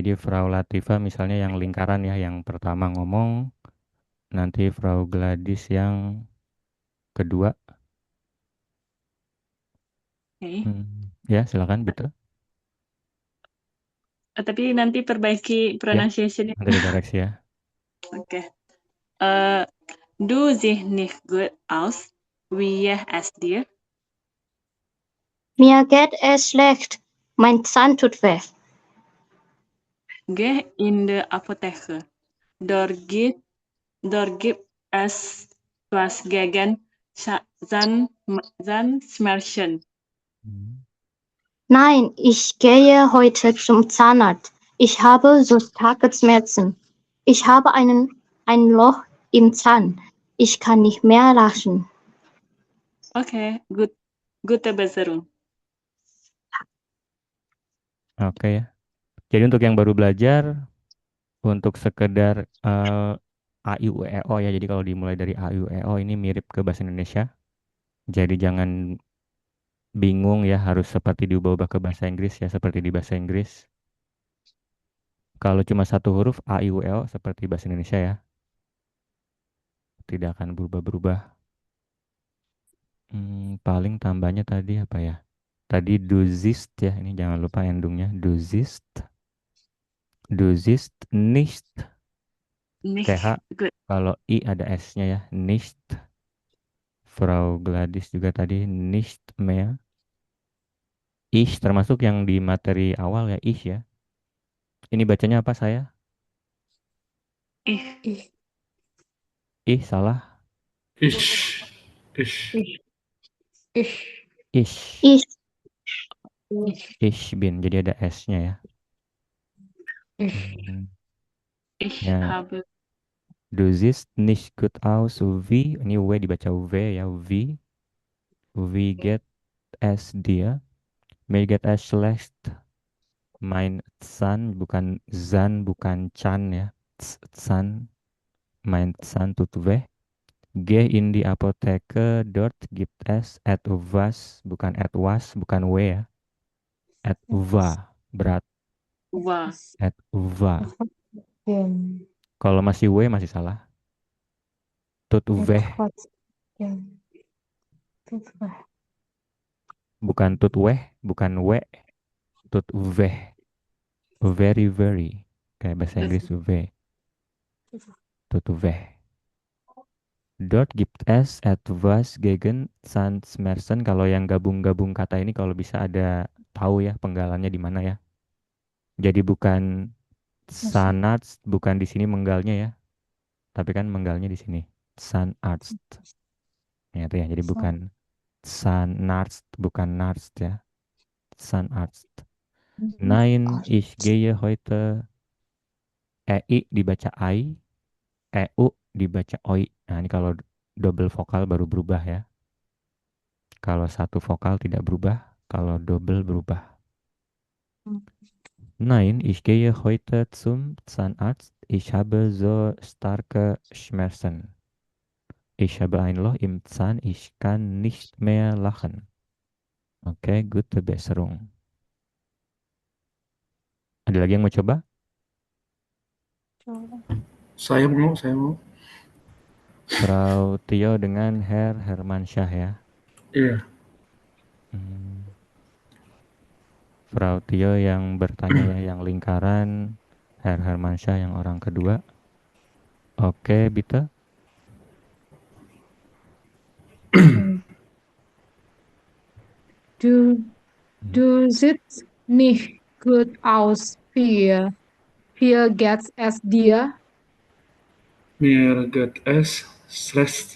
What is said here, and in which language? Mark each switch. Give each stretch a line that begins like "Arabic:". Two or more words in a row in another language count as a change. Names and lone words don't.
Indonesian: Jadi Frau Latifa misalnya yang lingkaran ya, yang pertama ngomong, nanti Frau Gladys yang kedua. Oke. Ya, silakan betul. Tapi nanti perbaiki Ya, pronunciation-nya. nanti dikoreksi ya. Oke.
German: Du siehst nicht gut aus. Wie es dir? Mir geht es schlecht. Mein Zahn tut weh. Geh in de Apotheke. Dort gibt es was gegen Zahnschmerzen. Nein, ich gehe heute zum Zahnarzt. Ich habe so starke Schmerzen. Ich habe ein Loch im Zahn. Ich kann nicht mehr lachen. Oke, gute Besserung.
Indonesian: Oke ya. Jadi untuk yang baru belajar, untuk sekedar A, I, U, E, O ya. Jadi kalau dimulai dari A, I, U, E, O ini mirip ke bahasa Indonesia. Jadi jangan bingung ya, harus seperti diubah-ubah ke bahasa Inggris ya, seperti di bahasa Inggris. Kalau cuma satu huruf A, I, U, E, O seperti bahasa Indonesia ya. Tidak akan berubah-berubah. Paling tambahnya tadi apa ya? Tadi duzist ya, ini jangan lupa endungnya.
German: Duzist. Duzist, nicht. Nicht TH. gut.
Indonesian: Kalau I ada S-nya ya,
German: nicht.
Indonesian: Frau Gladys juga tadi
German: nicht mehr.
Indonesian: Ich termasuk yang di materi awal ya, ich ya. Ini bacanya apa saya?
German: Ich.
Indonesian: Ih, salah.
German: Ish. Ish. Ich. Ich, Ich bin.
Indonesian: Jadi ada S-nya ya.
German: Ich
Indonesian: Ya,
German: habe Du siehst nicht gut aus, wie,
Indonesian: ini W dibaca W ya,
German: wie geht es dir? Mir geht es schlecht. Mein Zahn,
Indonesian: bukan Zan, bukan Chan ya.
German: Zahn, mein Zahn tut weh. Geh in die Apotheke, dort gibt es etwas,
Indonesian: bukan etwas, bukan W ya.
German: Etwa, berat, Wah. etwa.
Indonesian: Dan Kalau masih W masih salah.
German: Tut weh,
Indonesian: etwas dan tutbah. bukan
German: tut weh,
Indonesian: bukan W,
German: tut weh.
English: Very, very.
Indonesian: Kayak bahasa Inggris W,
German: tut weh. Dort gibt es etwas gegen Zahnschmerzen.
Indonesian: Kalau yang gabung-gabung kata ini kalau bisa ada tahu ya penggalannya di mana ya. Jadi bukan Zahnarzt, bukan di sini menggalnya ya. Tapi kan menggalnya di sini. Zahnarzt. Ya, itu ya. Jadi bukan Zahnarzt, bukan Narzt ya.
German: Zahnarzt. Nein, ich gehe heute.
Indonesian: EI dibaca I, EU dibaca OI. Nah, ini kalau double vokal baru berubah ya. Kalau satu vokal tidak berubah, kalau double berubah.
German: Nein, ich gehe heute zum Zahnarzt. Ich habe so starke Schmerzen. Ich habe ein Loch im Zahn. Ich kann nicht mehr lachen. Oke, gute Besserung.
Indonesian: Ada lagi yang mau coba? Saya mau. Frau Tio dengan Herr Hermansyah ya. Iya. Frau Tio yang bertanya ya, yang lingkaran. Herr Hermansyah yang orang kedua. Oke,
German: bitte. Du siehst nicht gut aus. Wie geht's es dir? Mir geht es schlecht.